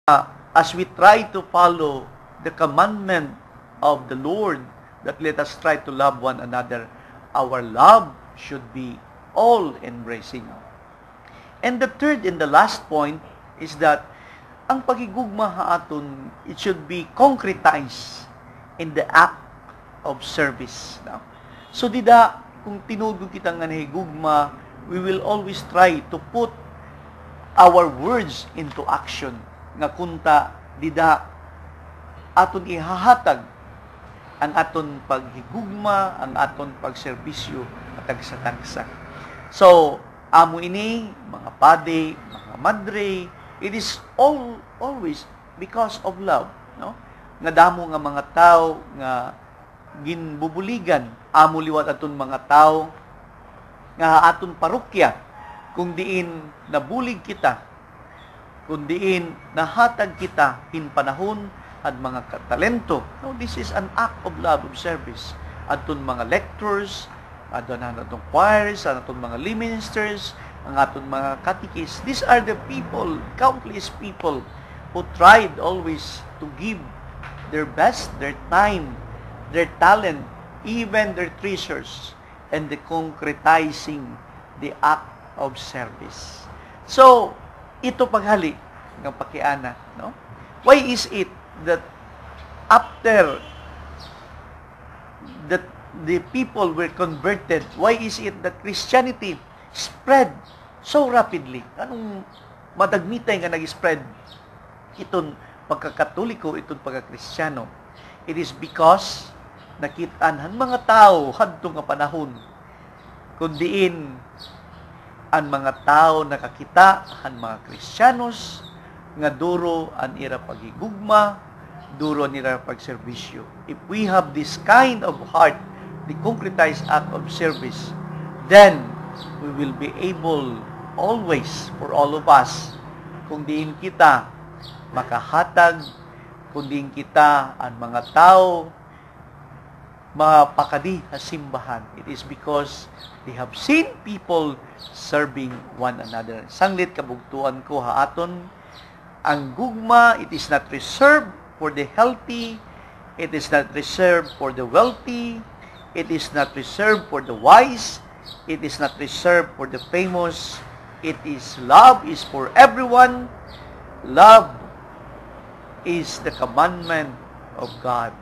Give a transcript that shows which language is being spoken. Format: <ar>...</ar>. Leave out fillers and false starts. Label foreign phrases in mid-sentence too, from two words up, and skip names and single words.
<en>as we try to follow the commandment of the Lord, that let us try to love one another, our love should be all-embracing. And the third and the last point is that</en> <war>ang pagigugma haaton,</war> <en>it should be concretized in the act of service.</en> <war>So dida, kung tinudog kita nga nahigugma,</war> <en>we will always try to put our words into action.</en> <war>Nga kunta, dida, aton ihahatag ang aton paghigugma, ang aton pagserbisyo at sa tagsa. So, amo ini, mga pade, mga madre,</war> <en>it is always because of love, no?</en> <war>Nga damo nga mga tao nga ginbubuligan, amo liwat aton mga tao nga aton parokya, kung diin nabulig kita, kung diin nahatag kita pinpanahon at mga talento.</war> <en>No, this is an act of love, of service.</en> <war>Aton mga lectors, aton choirs, aton mga</war> <en>lay ministers,</en> <war>ang aton mga catechists.</war> <en>These are the people, countless people, who tried always to give their best, their time, their talent, even their treasures, and the concretizing the act of service. So,</en> <war>ito paghali ng pakiana, no?</war> <en>Why is it that after that the people were converted, why is it that Christianity spread so rapidly?</en> <war>Anong madagmitay nga nag-spread itong pagkakatoliko, itong pagkakristyano?</war> <en>It is because</en> <war>nakitaan ang mga tao hadto nga panahon, kundiin ang mga tao nakakita ang mga Kristiyanos nga duro ang ira paghigugma, duro ang ira pagserbisyo.</war> <en>If we have this kind of heart, the concretized act of service, then we will be able always, for all of us,</en> <war>kung diin kita makahatag, kung diin kita ang mga tao mapakadi sa simbahan.</war> <en>It is because they have seen people serving one another.</en> <war>Sanglit kabugtuan ko haaton, ang gugma,</war> <en>it is not reserved for the healthy, it is not reserved for the wealthy, it is not reserved for the wise, it is not reserved for the famous. It is love is for everyone. Love is the commandment of God.</en>